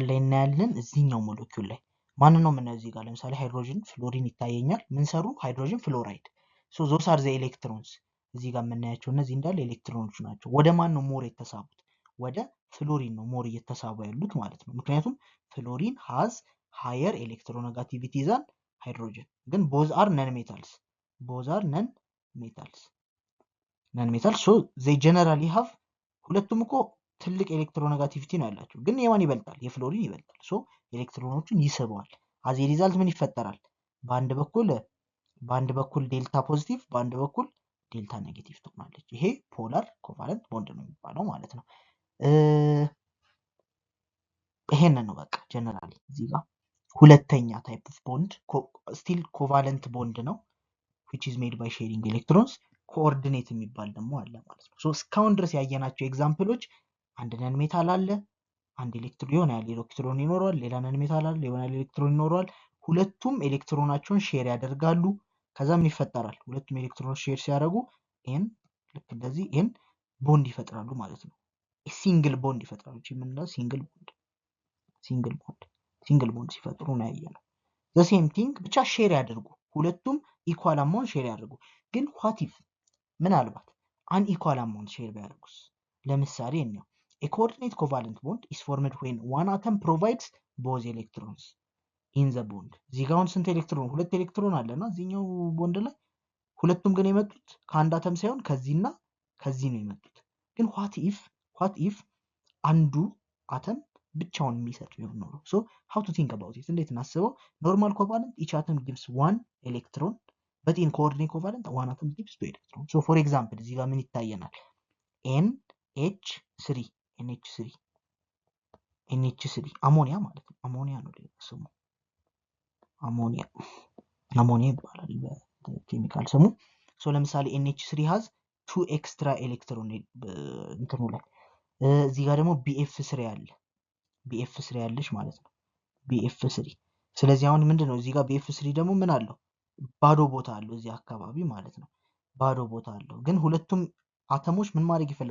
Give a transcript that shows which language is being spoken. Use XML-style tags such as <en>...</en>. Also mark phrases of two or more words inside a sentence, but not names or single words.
<am>ላይ እናያለን እዚህኛው ሞለኪውል ላይ ማን ነው ምን እዚህ ጋር ለምሳሌ ሃይድሮጅን ፍሎሪን ይታየኛል ምን ሰሩ ሃይድሮጅን ፍሎራይድ</am> <en>so those are the electrons</en> <am>እዚህ ጋር የምናያቸው እነዚህ እንዳለ ኤሌክትሮኖች ናቸው ወደ ማን ነው ሞር የተሳቡት ወደ ፍሎሪን ነው ሞር እየተሳቡ ያሉት ማለት ነው ምክንያቱም ፍሎሪን</am> <en>has higher electronegativity than hydrogen</en> <am>ግን</am> <en>both are non metals so they generally have</en> <am>ሁለቱም እኮ ትልቅ ኤሌክትሮኔጋቲቪቲ ነው ያላቸው፣ ግን የማን ይበልጣል? የፍሎሪን ይበልጣል። ሶ ኤሌክትሮኖችን ይስበዋል።</am> <en>as result</en> <am>ምን ይፈጠራል? በአንድ በኩል</am> <en>delta positive፣</en> <am>በአንድ በኩል</am> <en>delta negative</en> <am>ትሆናለች። ይሄ</am> <en>polar covalent bond</en> <am>ነው የሚባለው ማለት ነው። ይሄንን ነው በቃ ጀነራሊ። እዚህ ጋር ሁለተኛ</am> <en>type of bond still covalent bond</en> <am>ነው</am> <en>which is made by sharing electrons።</en> <am>ኮኦርዲኔት የሚባል ደግሞ አለ ማለት ነው። ሶ እስካሁን ድረስ ያየናቸው ኤግዛምፕሎች አንድ</am> <en>non metal</en> <am>አለ፣ አንድ ኤሌክትሮን ይሆናል፣ ኤሌክትሮን ይኖረዋል፣ ሌላ</am> <en>non metal</en> <am>አለ፣ ይሆናል፣ ኤሌክትሮን ይኖረዋል። ሁለቱም ኤሌክትሮናቸውን ሼር ያደርጋሉ። ከዛ ምን ይፈጠራል? ሁለቱም ኤሌክትሮኖች ሼር ሲያደርጉ ኤን ልክ እንደዚህ ኤን ቦንድ ይፈጥራሉ ማለት ነው።</am> <en>single bond</en> <am>ይፈጥራሉ። እቺ ምንድነው?</am> <en>single bond</en> <am>ሲፈጥሩ ነው ያየነው።</am> <en>the same thing</en> <am>ብቻ ሼር ያደርጉ፣ ሁለቱም</am> <en>equal amount</en> <am>ሼር ያደርጉ። ግን</am> <en>what if</en> <am>ምናልባት</am> <en>un equal amount</en> <am>ሼር ቢያደርጉስ? ለምሳሌ እኛው</am> <en>a coordinate covalent bond is formed when one atom provides both electrons in the bond።</en> <am>እዚህ ጋር አሁን ስንት ኤሌክትሮን? ሁለት ኤሌክትሮን አለና እዚህኛው ቦንድ ላይ ሁለቱም ግን የመጡት ከአንድ አተም ሳይሆን ከዚህና ከዚህ ነው የመጡት። ግን</am> <en>what if</en> <am>አንዱ አተም ብቻውን የሚሰጥ ቢሆን ኖሮ?</am> <en>ሶ how to think about it</en> <am>እንዴት እናስበው?</am> <en>normal covalent each atom gives one electron but in coordinate covalent one atom gives two electron። so for example</en> <am>እዚህ ጋር ምን ይታየናል? NH3 አሞኒያ ማለት ነው። አሞኒያ ነው ስሙ፣ አሞኒያ ይባላል በኬሚካል ስሙ። ሶ ለምሳሌ NH3</am> <en>has two extra electron</en> <am>እንትኑ ላይ። እዚህ ጋር ደግሞ BF3 ያለች ማለት ነው፣ BF3። ስለዚህ አሁን ምንድነው እዚህ ጋር BF3 ደግሞ ምን አለው? ባዶ ቦታ አለው እዚህ አካባቢ ማለት ነው፣ ባዶ ቦታ አለው። ግን ሁለቱም አተሞች ምን ማድረግ ይፈልግ?</am>